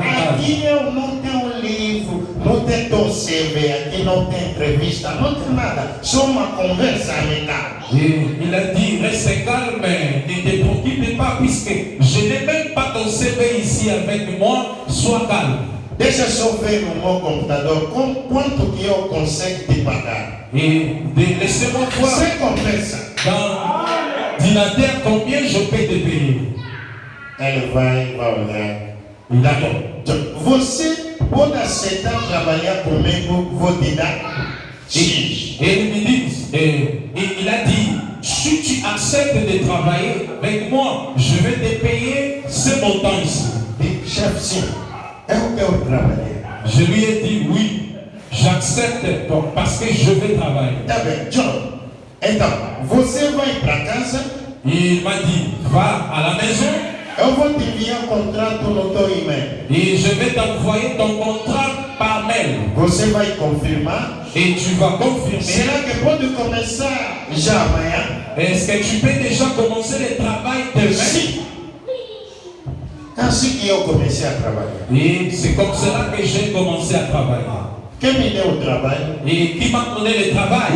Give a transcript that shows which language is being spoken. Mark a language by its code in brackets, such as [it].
[pt] Aqui eu não tenho livro, não tem teu CV, aqui não tem entrevista, não tem nada. Só uma conversa amigável. [fr] Et il a dit, reste calme, ne te préoccupe pas, puisque je n'ai même pas ton CV ici avec moi, sois calme. [pt] Deixa eu só ver no meu computador quanto que eu consigo te pagar. [fr] Et laissez-moi voir [pt] Sem conversa. [fr] dans l'ordinateur combien je peux te payer. [pt] Ele vai olhar. [fr] D'accord. [pt] Você pode aceitar trabalhar comigo, vou te dar X. [fr] Et il me dit, et il a dit, si tu acceptes de travailler avec moi, je vais te payer ce montant ici. [pt] Chefe, sim, eu quero trabalhar. [fr] Je lui ai dit, oui, j'accepte parce que je vais travailler. [pt] Tá bem, John. Então, você vai para casa. [fr] Il m'a dit, va à la maison. [pt] Eu vou te enviar contrato no teu e-mail. [fr] Et je vais t'envoyer ton contrat par mail. [pt] Você vai confirmar. [fr] Et tu vas confirmer. [pt] Será que pode começar já amanhã? [fr] Est-ce que tu peux déjà commencer le travail demain? [pt] Sim. Assim que eu comecei a trabalhar. [fr] Et c'est comme cela que j'ai commencé à travailler. [pt] Quem me deu o trabalho? [fr] Et qui m'a donné le travail?